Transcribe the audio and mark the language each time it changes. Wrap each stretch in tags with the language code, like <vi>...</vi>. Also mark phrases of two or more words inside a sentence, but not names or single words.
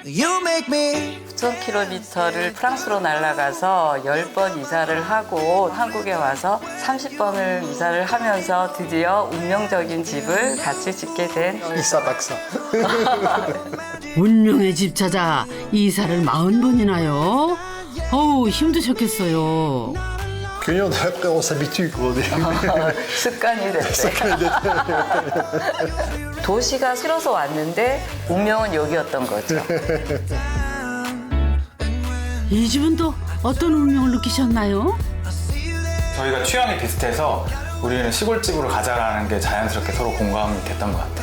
<en>You make me</en> <ko>9,000km를 프랑스로 날아가서 10번 이사를 하고 한국에 와서 30번을 이사를 하면서 드디어 운명적인 집을 같이 짓게 된 이사박사. 운명의 집 찾아 이사를 40번이나요? 어우 힘드셨겠어요.</ko> <fr>그냥 après on s'habitue quoi.</fr> <ko>습관이 됐대. 도시가 싫어서 왔는데 운명은 여기였던 거죠. 이 집은 또 어떤 운명을 느끼셨나요? 저희가 취향이 비슷해서 우리는 시골집으로 가자라는 게 자연스럽게 서로 공감이 됐던 것 같아요.</ko>